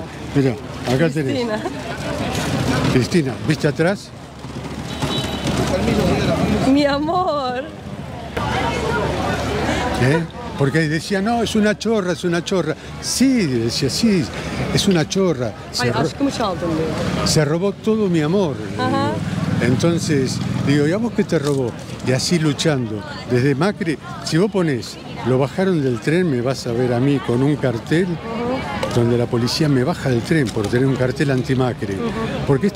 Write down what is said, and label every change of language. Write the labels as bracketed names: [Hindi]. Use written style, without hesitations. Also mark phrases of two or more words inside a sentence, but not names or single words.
[Spanish] Mira, acá tenés. Cristina, ¿viste atrás? Mi amor. Porque decía, no, es una chorra, es una chorra. Sí, decía, sí, es una chorra. [Turkish] Ay, aşkımı çaldın diyor. [Spanish] Se robó todo mi amor. Ajá. Entonces, digo, ¿y a vos qué te robó? Y así luchando. Desde Macri, si vos ponés, lo bajaron del tren, me vas a ver a mí con un cartel donde la policía me baja del tren por tener un cartel anti-Macri.